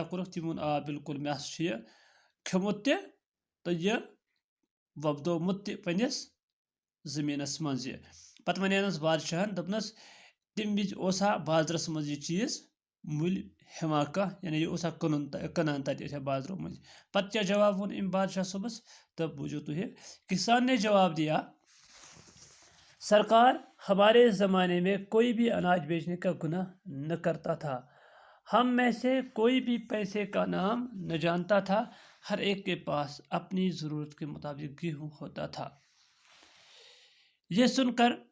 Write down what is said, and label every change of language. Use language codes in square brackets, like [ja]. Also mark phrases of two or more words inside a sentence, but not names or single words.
[ks] کوٚرُکھ تٔمۍ ووٚن آ بِلکُل مےٚ ہسا چھُ یہِ کھیوٚمُت تہِ تہٕ یہِ وۄپدومُت تہِ پنٛنِس زٔمیٖنس منٛز یہِ پتہٕ ونیانس بادشاہن دوٚپنس تمہِ وِزِ اوسا بازرس منٛز یہِ چیٖز مٔلۍ ہٮ۪وان کانٛہہ یعنی یہِ اوسا کٕنان تتہِ ٲسیا بازرو مٔنٛزۍ پتہٕ کیٛاہ جواب ووٚن أمۍ بادشاہ صٲبس تہٕ بوٗزِو تُہۍ [ur] کسان نے جواب دیا سرکار ہمارے زمانے میں کوئی بھی اناج بیچنے کا گناہ نہ کرتا تھا ہم میں سے کوئی بھی پیسے کا نام نہ جانتا تھا ہر ایک کے پاس اپنی ضرورت کے مطابق گیہوں ہوتا تھا یہ سن کر